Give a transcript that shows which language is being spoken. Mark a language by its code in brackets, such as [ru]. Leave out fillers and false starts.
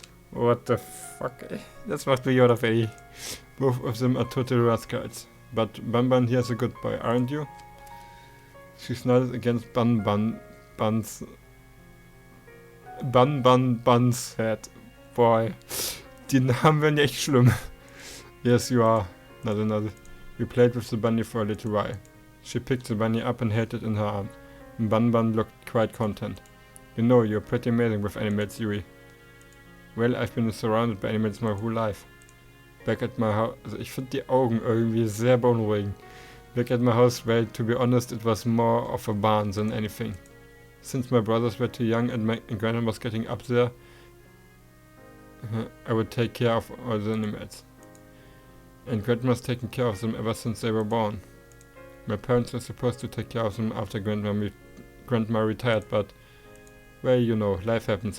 [en] What the fuck? [de] Das macht [en] me yawn Both of them are total rascals. But Bun Bun here's a good boy, aren't you? She snorted against Bun's head. Boy, [de] die Namen werden echt schlimm. [en] Yes, you are. Not another. We played with the bunny for a little while. She picked the bunny up and held it in her arm. Bun looked quite content. You know, you're pretty amazing with animals, Yui. Well, I've been surrounded by animals my whole life. Back at my house, [de] also ich finde die Augen irgendwie sehr beunruhigend. [en] Back at my house, well, to be honest, it was more of a barn than anything. Since my brothers were too young and my grandma was getting up there, I would take care of all the animals. And grandma's taken care of them ever since they were born. My parents were supposed to take care of them after grandma retired, but, well, you know, life happens.